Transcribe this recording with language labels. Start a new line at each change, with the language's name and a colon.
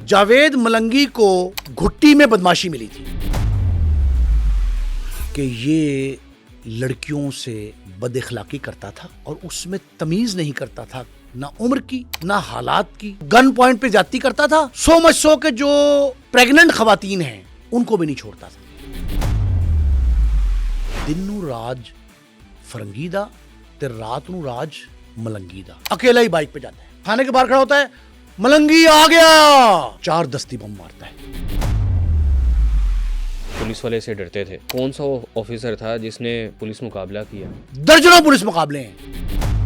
Urdu: جاوید ملنگی کو گھٹی میں بدماشی ملی تھی کہ یہ لڑکیوں سے بد اخلاقی کرتا تھا اور اس میں تمیز نہیں کرتا تھا، نہ عمر کی نہ حالات کی. گن پوائنٹ پہ زیادتی کرتا تھا،
English: so much so
Urdu: کہ جو پریگننٹ خواتین ہیں ان کو بھی نہیں چھوڑتا تھا.
Punjabi: دن نو راج فرنگی دا تے رات نو راج ملنگی دا.
Urdu: اکیلا ہی بائک پہ جاتا ہے، تھانے کے باہر کھڑا ہوتا ہے، ملنگی آ گیا، 4 دستی بم مارتا ہے. پولیس والے سے ڈرتے تھے. کون سا وہ آفیسر تھا جس نے پولیس مقابلہ کیا؟ درجنوں پولیس مقابلے ہیں.